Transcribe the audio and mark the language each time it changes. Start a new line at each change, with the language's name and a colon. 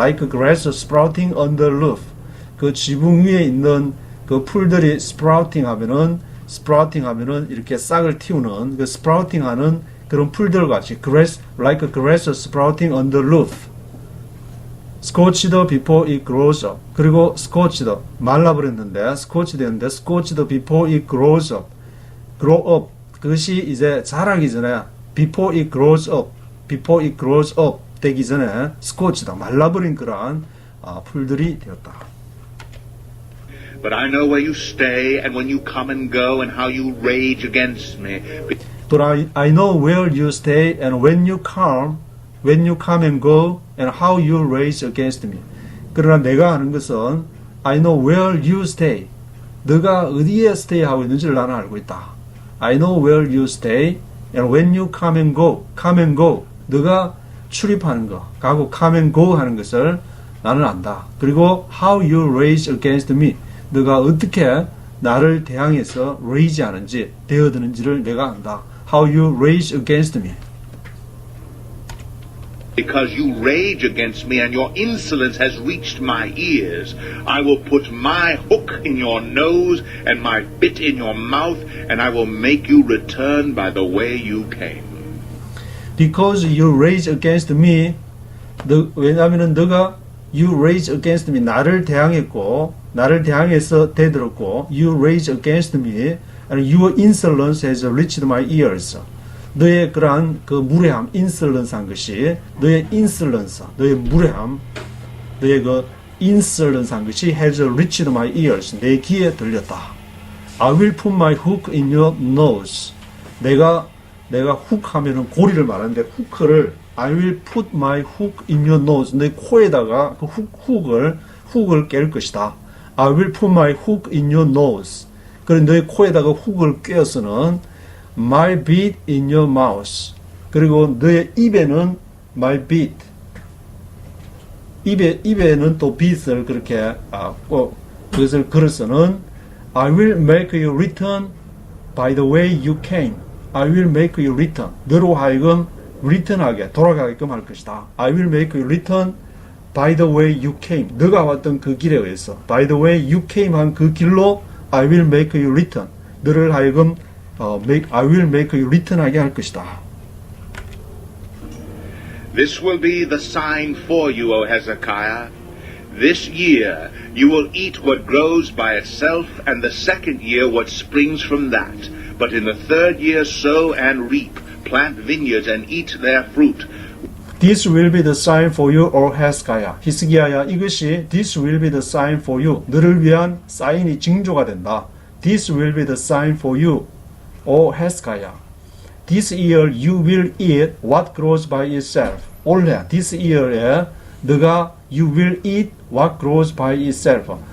English: like grass sprouting on the roof.
Korean: 그 지붕 위에 있는 그 풀들이 sprouting 하면은 이렇게 싹을 틔우는 그 sprouting 하는 그런 풀들 같이
English: grass like grass sprouting on the roof. scorched before it grows up. 그리고 scorched
Korean: 말라버렸는데
English: scorched 됐는데 scorched before it grows up.
Korean: grow up 그것이 이제 자라기 전에
English: before it grows up
Korean: 되기 전에 scorched 말라버린 그러한 풀들이 되었다.
English: But I know where you stay and when you come and go and how you rage against me. But I know where you stay and when you come and go and how you rage against me.
Korean: 그러나 내가 아는 것은
English: I know where you stay.
Korean: 너가 어디에 stay 하고 있는지를 나는 알고 있다.
English: I know where you stay and when you come and go.
Korean: 너가 출입하는 거, 가고
English: come and go
Korean: 하는 것을 나는 안다. 그리고
English: how you rage against me.
Korean: 너가 어떻게 나를 대항해서 raise 하는지, 대어드는지를 내가 안다.
English: How you rage against me. Because you rage against me and your insolence has reached my ears, I will put my hook in your nose and my bit in your mouth, and I will make you return by the way you came. Because you rage against me,
Korean: 왜냐하면 너가
English: you rage against me,
Korean: 나를 대항했고, 나를 대항해서 대들었고,
English: you rage against me, and your insolence has reached my ears.
Korean: 너의 그러한 그 무례함, insolence 한 것이, 너의 insolence, 너의 무례함, 너의 그 insolence 한 것이
English: has reached my ears.
Korean: 내 귀에 들렸다.
English: I will put my hook in your nose. 내가 hook 하면은
Korean: 고리를 말하는데, 후크를
English: I will put my hook in your nose.
Korean: 내 코에다가 그 훅을 깰 것이다.
English: I will put my hook in your nose.
Korean: 그리고 너의 코에다가 훅을 꿰어서는
English: my bit in your mouth.
Korean: 그리고 너의 입에는
English: my bit.
Korean: 입에는 또 bit을 그렇게 그것을 걸어서는
English: I will make you return by the way you came. I will make you return.
Korean: 너로 하여금 return하게, 돌아가게끔 할 것이다.
English: I will make you return by the way you came.
Korean: 너가 왔던 그 길에 의해서
English: by the way you came 한 그 길로 I will make you return.
Korean: 너를 하여금
English: I will make you
Korean: return하게 할 것이다.
English: This will be the sign for you, O Hezekiah. This year you will eat what grows by itself, and the second year what springs from that. But in the third year sow and reap, plant vineyards and eat their fruit. This will be the sign for you, O Hezekiah.
Korean: 히스기야야, 이것이
English: this will be the sign for you.
Korean: 너를 위한 사인이 징조가 된다.
English: This will be the sign for you, O Hezekiah. This year you will eat what grows by itself.
Korean: 올해,
English: this year에 너가 you will eat what grows by itself.